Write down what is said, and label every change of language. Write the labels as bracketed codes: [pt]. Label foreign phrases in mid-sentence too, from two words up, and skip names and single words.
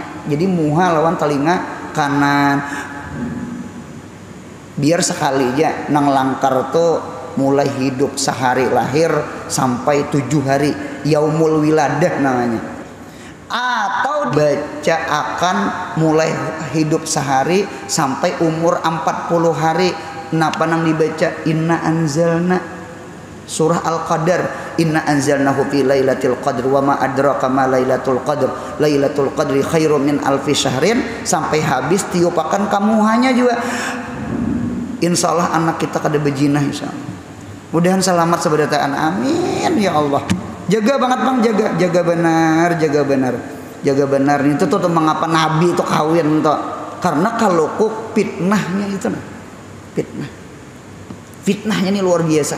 [bjn] Jadi muha lawan telinga kanan. Biar sekali aja nang langkar tuh mulai hidup sehari lahir sampai 7 hari, [ar] يوم الولادة [bjn] namanya. Atau baca akan mulai hidup sehari sampai umur 40 hari. Napa nang dibaca [ar] إنا أنزلنا surah Al-Qadar, إنا أنزلناه في ليلة القدر وما أدراك ما ليلة القدر ليلة القدر خير من ألف شهر, [bjn] sampai habis tiupakan kamu hanya juga. Insyaallah anak kita kada bejinah insyaallah. Mudahan selamat sebadataan, [ar] آمين يا الله. [bjn] Jaga banget bang, jaga benar, jaga benar. Itu tuh mengapa Nabi itu kawin tuh, karena kalau kok fitnahnya itu nah, fitnahnya ini luar biasa.